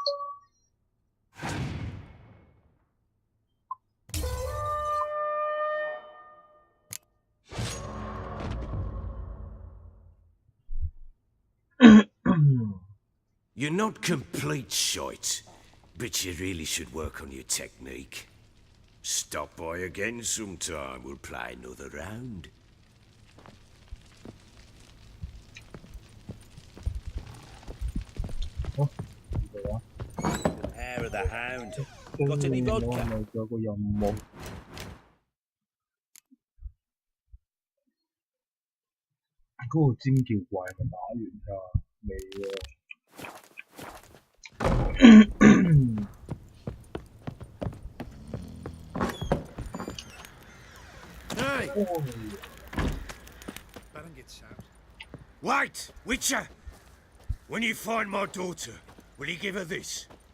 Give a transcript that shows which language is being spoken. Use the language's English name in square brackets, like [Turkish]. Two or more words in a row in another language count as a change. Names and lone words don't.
[English] You're not complete shite, but you really should work on your technique. Stop by again sometime, we'll play another round. Hair of the hound. Got any vodka? [Cantonese] 我係咪仲有個任務？嗰個尖叫怪係咪打完㗎？未喎。 [English] Hey! Wait, Witcher! When you find my daughter, will you give her this?